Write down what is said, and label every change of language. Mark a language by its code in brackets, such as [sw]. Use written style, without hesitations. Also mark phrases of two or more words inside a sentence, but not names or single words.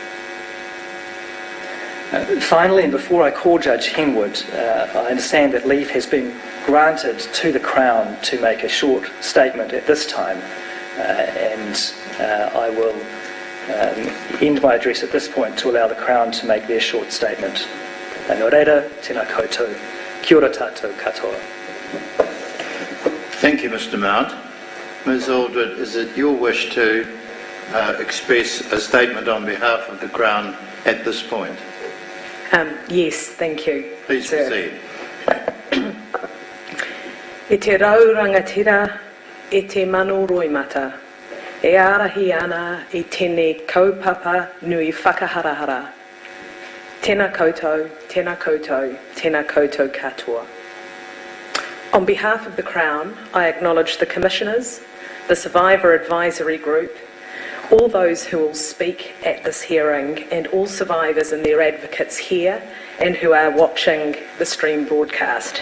[en] Finally, and before I call Judge Henwood, I understand that leave has been granted to the Crown to make a short statement at this time, and I will end my address at this point to allow the Crown to make their short statement. [mi] Nō reira, tēnā koutou. Kia ora tātou katoa. [en] Thank you, Mr. Mount. Ms. Aldred, is it your wish to express a statement on behalf of the Crown at this point? Yes, thank you. Please proceed. [mi] E te rau rangatira, e te mano roimata, e arahi ana i tēnei kaupapa nui whakaharahara. Tēnā koutou, tēnā koutou, tēnā koutou katoa. [en] On behalf of the Crown, I acknowledge the Commissioners, the Survivor Advisory Group, all those who will speak at this hearing, and all survivors and their advocates here and who are watching the stream broadcast.